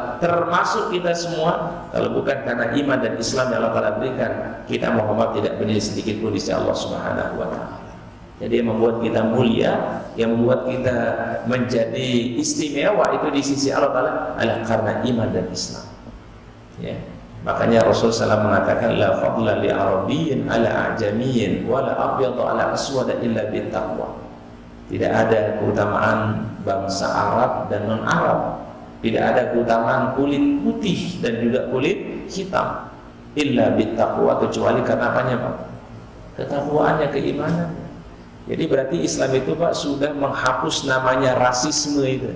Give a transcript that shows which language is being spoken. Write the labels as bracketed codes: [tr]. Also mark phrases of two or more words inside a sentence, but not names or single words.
[id] Termasuk kita semua, kalau bukan karena iman dan Islam yang Allah Ta'ala berikan, kita Muhammad tidak bernilai sedikit pun di sisi Allah [ar] سبحانه وتعالى. [id] Jadi yang membuat kita mulia, yang membuat kita menjadi istimewa itu di sisi Allah Ta'ala adalah karena iman dan Islam. Ya. Makanya Rasul SAW mengatakan [ar] لا فضل لعربي على أعجمي ولا أبيض على أسود إلا بالتقوى. [id] Tidak ada keutamaan bangsa Arab dan non-Arab, tidak ada keutamaan kulit putih dan juga kulit hitam [ar] إلا بالتقوى, [id] kecuali karena apanya Pak? Ketakwaannya, keimanan. Jadi berarti Islam itu Pak sudah menghapus namanya rasisme itu.